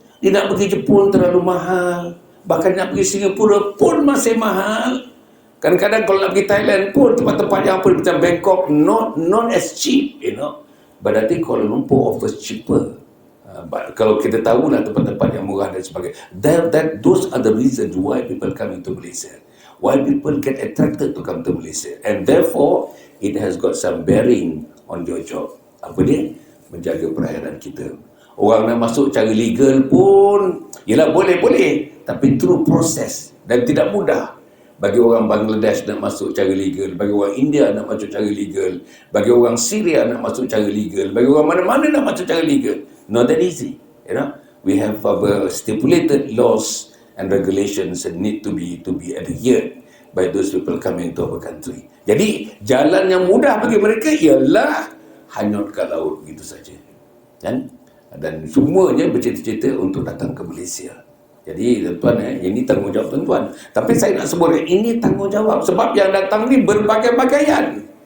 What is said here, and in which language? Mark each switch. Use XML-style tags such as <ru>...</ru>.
<ms>Dia nak pergi Jepun terlalu mahal, bahkan nak pergi Singapura pun masih mahal. Kadang-kadang kalau nak pergi Thailand pun tempat-tempat yang apa macam Bangkok</ms> <en>not as cheap, But I think Kuala Lumpur offers cheaper.</en> <ms>Kalau kita tahulah tempat-tempat yang murah dan sebagainya.</ms> <en>Those are the reasons why people come into Malaysia. Why people get attracted to come to Malaysia. And therefore, it has got some bearing on your job.</en> <ms>Apa dia? Menjaga perairan kita. Orang nak masuk cara legal pun, yelah boleh, tapi</ms> <en>through process.</en> <ms>Dan tidak mudah. Bagi orang Bangladesh nak masuk cara legal, bagi orang India nak masuk cara legal, bagi orang Syria nak masuk cara legal, bagi orang mana-mana nak masuk cara legal.</ms> <en>Not that easy, We have our stipulated laws and regulations that need to be adhered by those people coming to our country.</en> <ms>Jadi jalan yang mudah bagi mereka ialah hanyut ke laut begitu saja, kan? Dan semuanya bercita-cita untuk datang ke Malaysia. Jadi tuan-tuan, ini tanggungjawab tuan-tuan. Tapi saya nak sebut ini tanggungjawab sebab yang datang ni berbagai-bagaian.</ms>